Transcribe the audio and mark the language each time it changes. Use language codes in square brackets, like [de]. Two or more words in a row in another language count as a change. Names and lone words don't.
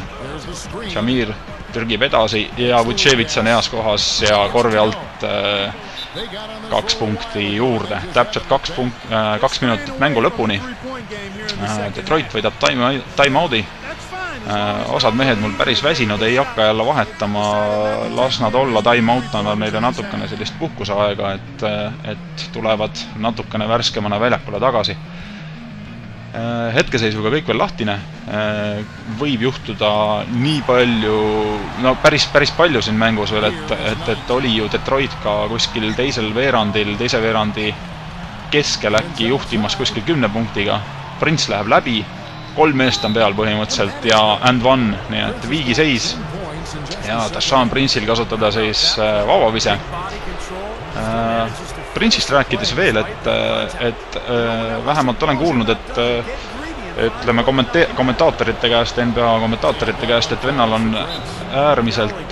[et] Jamir türgib edasi ja Vučevic on heas kohas ja korvi alt 2 punkti juurde. Täpselt 2 minutit mängu lõpuni. Detroit võidab time-out'i. Osad mehed mul päris väsinud, ei hakka jälle vahetama. Las nad olla, time-out on neile natukene sellist puhkuseaega, et tulevad natukene värskemana väljakule tagasi. Hetkeseisuga kõik veel lahtine, võib juhtuda nii palju, päris palju siin mängus veel, et oli ju Detroit ka kuskil teise veerandi keskel äkki juhtimas kuskil 10 punktiga. Prince läheb läbi, 3 meest on peal põhimõtteliselt ja [en] and one, [et] nii et viigiseis ja Tashan Prince'il kasutada siis vabavise. Prince'ist rääkides veel, et vähemalt olen kuulnud, et ütleme kommentaatorite käest, NBA kommentaatorite käest, et vennal on äärmiselt